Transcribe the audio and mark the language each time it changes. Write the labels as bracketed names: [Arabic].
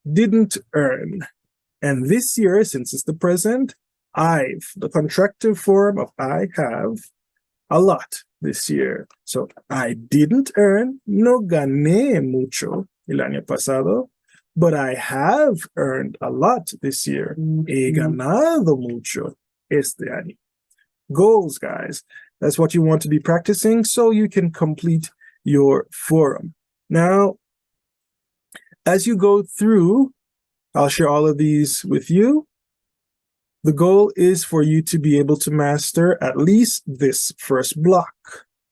[English] Didn't earn. And this year, since it's the present, I've, the contractive form of I have, a lot this year. So I didn't earn, [Spanish] no gané mucho el año pasado, [English] but I have earned a lot this year. [Spanish] He ganado mucho este año. [English] Goals, guys. That's what you want to be practicing so you can complete your forum. Now, as you go through, I'll share all of these with you. The goal is for you to be able to master at least this first block.